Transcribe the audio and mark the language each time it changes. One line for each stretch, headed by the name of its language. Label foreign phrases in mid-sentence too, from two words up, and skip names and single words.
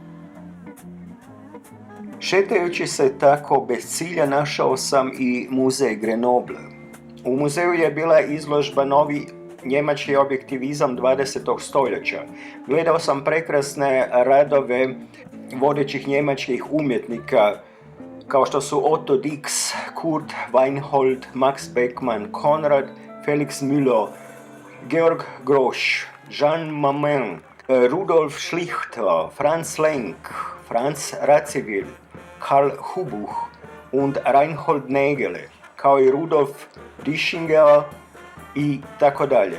Croatian: Šetajući se tako bez cilja našao sam i muzej Grenoble. U muzeju je bila izložba Novi njemački objektivizam 20. stoljeća. Gledao sam prekrasne radove vodećih njemačkih umjetnika kao što su Otto Dix, Kurt Weinhold, Max Beckmann, Konrad, Felix Müller, Georg Grosch, Jean Mamin, Rudolf Schlichter, Franz Lenk, Franz Radziwiłł, Karl Hubuch und Reinhold Nägele, kao i Rudolf Dischinger i tako dalje.